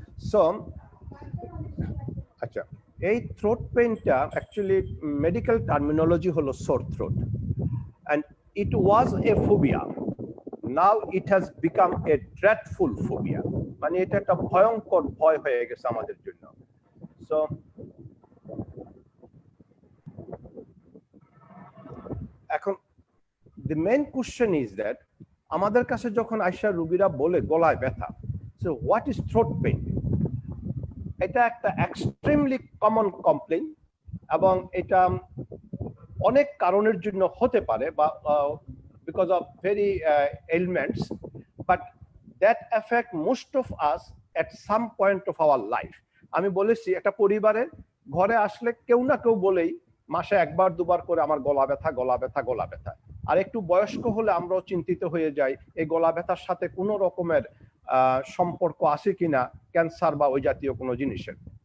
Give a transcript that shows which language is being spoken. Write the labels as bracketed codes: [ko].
[bn] So আচ্ছা, এই throat পেইনটা actually medical terminology হলো সোর throat, [en] and it was a phobia. Now it has become a dreadful phobia. [bn] মানে এটা একটা ভয়ঙ্কর ভয় হয়ে গেছে আমাদের জন্য। সো এখন [en] the main question is that [bn] আমাদের কাছে যখন আয়শা রোগীরা বলে গলায় ব্যথা, [en] so what is throat pain? [bn] এটা একটা এক্সট্রিমলি কমন কমপ্লেইন, এবং এটা অনেক কারণের জন্য হতে পারে, বা [en] because of very ailments, but that affect most of us at some point of our life. [bn] আমি বলেছি একটা পরিবারে ঘরে আসলে কেউ না কেউ বলেই মাসে একবার দুবার করে আমার গলা ব্যথা, গলা ব্যথা, গলা ব্যথা। আর একটু বয়স্ক হলে আমরাও চিন্তিত হয়ে যাই এই গলা ব্যথার সাথে কোনো রকমের সম্পর্ক আছে কিনা ক্যান্সার বা ওই জাতীয় কোনো জিনিসের।